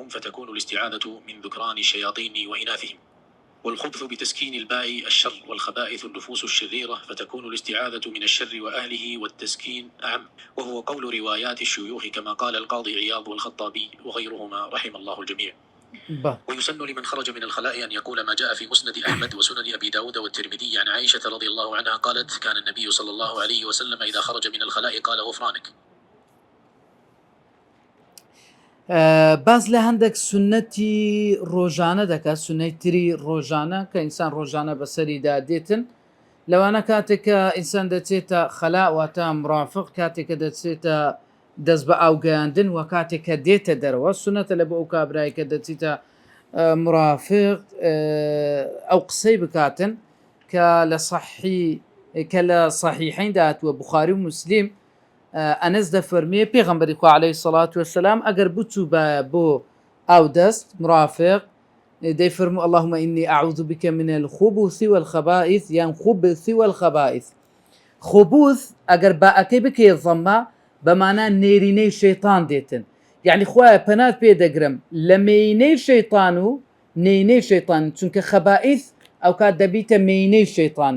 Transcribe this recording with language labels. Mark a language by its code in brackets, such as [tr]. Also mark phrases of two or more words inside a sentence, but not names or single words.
[ar] فتكون الاستعاذة من ذكران الشياطين وإناثهم والخبث بتسكين الباء الشر والخبائث النفوس الشريرة فتكون الاستعاذة من الشر وأهله والتسكين أعم وهو قول روايات الشيوخ كما قال القاضي عياض والخطابي وغيرهما رحم الله الجميع ويسن لمن خرج من الخلاء أن يقول ما جاء في مسند أحمد وسنن أبي داود والترمذي عن عائشة رضي الله عنها قالت كان النبي صلى الله عليه وسلم إذا خرج من الخلاء قال غفرانك [ckb] باز لە هەندێک سنەتی ڕۆژانە دەکات سنەیتری ڕۆژانە کە ئینسان ڕۆژانە بەسەریدا دێتن لەوانە کاتێککە ئینسان دەچێتە خەلا واتە مرافق کاتێککە دەچێتە دەست بە ئاوگەیاندن و کاتێککە دێتە دەرەوە سنەتە لە بۆ ئەو کابرایی کە دەچیتە مرافق ئەو قسەی بکاتن کە لە صحیحین داهاتووە بوخاری و موسلیم ئەنەس دەفەرمێ پێغەمبەری خوا [ar] عەلەیهی سەڵات وەسەلام [ckb] ئەگەر بچوو بۆ ئاو دەست مرافق دەیفەرموو [ar] اللهم إني أعوذ بك من الخبث والخبائث [ckb] یان [ar] خبث والخبائث. [ckb] خبوث ئەگەر باەکەی بکەیە ضەممە بەمانە نێرینەی شەیطان دێتن، یعنی خوایە پەنات پێ دەگرم لە مێینەی شەیطان و نێینەی شەیطان، چونکە خەبائیث ئەو کات دەبیتە مێینەی شەیطانی.